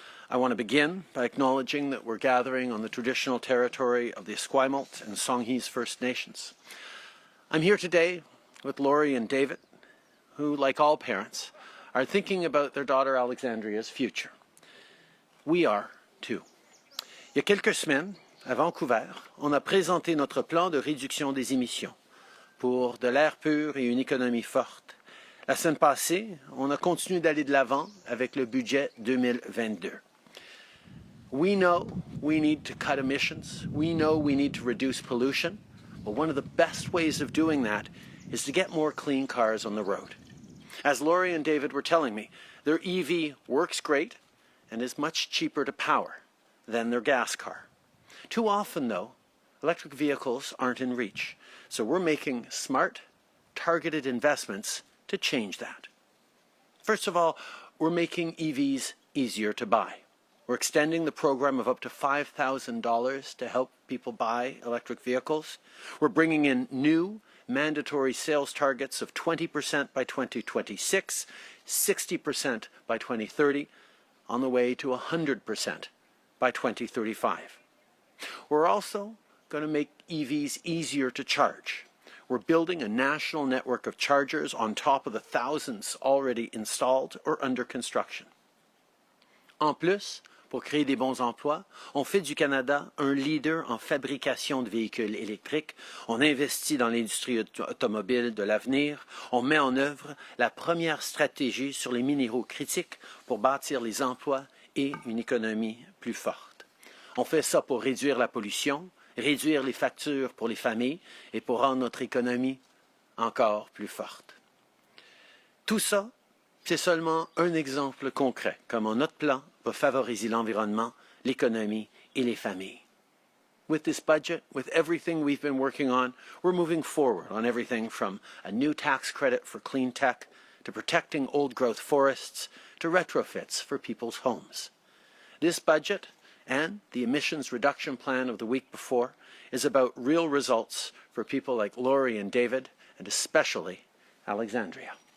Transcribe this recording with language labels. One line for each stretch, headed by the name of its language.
English: I want to begin by acknowledging that we're gathering on the traditional territory of the Esquimalt and Songhees First Nations. I'm here today with Laurie and David, who, like all parents, are thinking about their daughter Alexandria's future. We are, too.
French: Il y a quelques semaines, à Vancouver, on a présenté notre plan de réduction des émissions pour de l'air pur et une économie forte. La semaine passée, on a continué d'aller de l'avant avec le budget 2022.
English: We know we need to cut emissions. We know we need to reduce pollution. But one of the best ways of doing that is to get more clean cars on the road. As Laurie and David were telling me, their EV works great and is much cheaper to power than their gas car. Too often, though, electric vehicles aren't in reach. So we're making smart, targeted investments to change that. First of all, we're making EVs easier to buy. We're extending the program of up to $5,000 to help people buy electric vehicles. We're bringing in new mandatory sales targets of 20% by 2026, 60% by 2030, on the way to 100% by 2035. We're also going to make EVs easier to charge. We're building a national network of chargers on top of the thousands already installed or under construction.
French: En plus, pour créer des bons emplois, on fait du Canada un leader en fabrication de véhicules électriques, on investit dans l'industrie automobile de l'avenir, on met en œuvre la première stratégie sur les minéraux critiques pour bâtir les emplois et une économie plus forte. On fait ça pour réduire la pollution, réduire les factures pour les familles et pour rendre notre économie encore plus forte. Tout ça, c'est seulement un exemple concret comment notre plan peut favoriser l'environnement, l'économie et les familles.
English: With this budget, with everything we've been working on, we're moving forward on everything from a new tax credit for clean tech to protecting old-growth forests to retrofits for people's homes. This budget and the emissions reduction plan of the week before is about real results for people like Laurie and David, and especially Alexandria.